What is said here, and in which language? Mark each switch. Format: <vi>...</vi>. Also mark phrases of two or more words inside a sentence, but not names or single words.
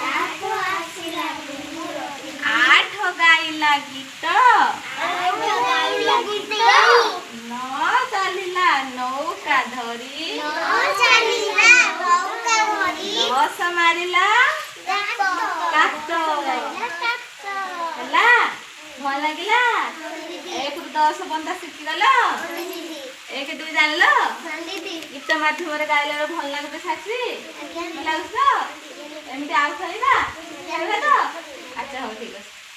<or>ଆଠ ଗାଇଲା ଗୀତ ନଅ ଚଳିଲା ନୌକା ଧରି 10 ମାରିଲା କାତ ହେଲା ଭଲ ଲାଗିଲା 1 ରୁ 10 ପର୍ଯ୍ୟନ୍ତ ଶିଖିଗଲ 1 2 ଜାଣିଲ ଗୀତ ମାଧ୍ୟମରେ ଗାଇଲେ ଭଲ ଲାଗୁଛି ସାଥୀ ଭଲ ଲାଗୁଛି ଏମିତି ଆଉ ଖେଳିବା ତ ଆଚ୍ଛା ହଉ ଠିକ ଅଛି।</or>